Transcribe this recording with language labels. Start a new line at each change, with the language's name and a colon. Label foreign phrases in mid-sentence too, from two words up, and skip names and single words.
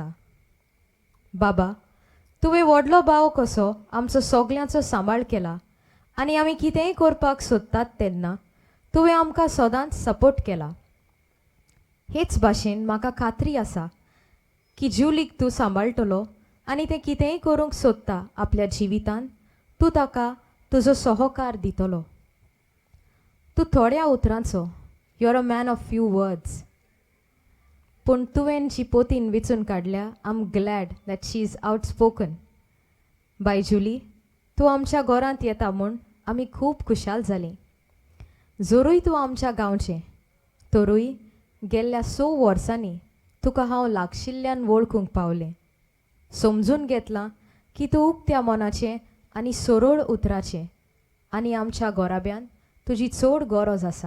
Konkani: बाबा, तुवें व्हडलो भाव कसो आमचो सगल्यांचो सांबाळ केला आनी आमी कितेंय करपाक सोदतात तेन्ना तुवें आमकां सदांच सपोर्ट केला. हेच भाशेन म्हाका खात्री आसा की जुलीक तूं सांबाळटलो आनी तें कितेंय करूंक सोदता आपल्या जिवितान, तूं ताका तुजो सहकार दितलो. तूं थोड्या उतरांचो,
English: You are a man of few words,
Konkani: पूण तुवें जी पोतीन विचून काडल्या,
English: I am glad that she is outspoken.
Konkani: बाय जुली, तूं आमच्या घरांत येता म्हूण आमी खूब खुशाल जालीं. जोरूय तूं आमच्या गांवचें, तरूय गेल्ल्या 6 वर्सांनी तुका हांव लागशिल्ल्यान वळखूंक पावलें. समजून घेतलां की तूं उक्त्या मनाचें आनी सरळ उतराचें आनी आमच्या गोराब्यान तुजी चड गरज आसा.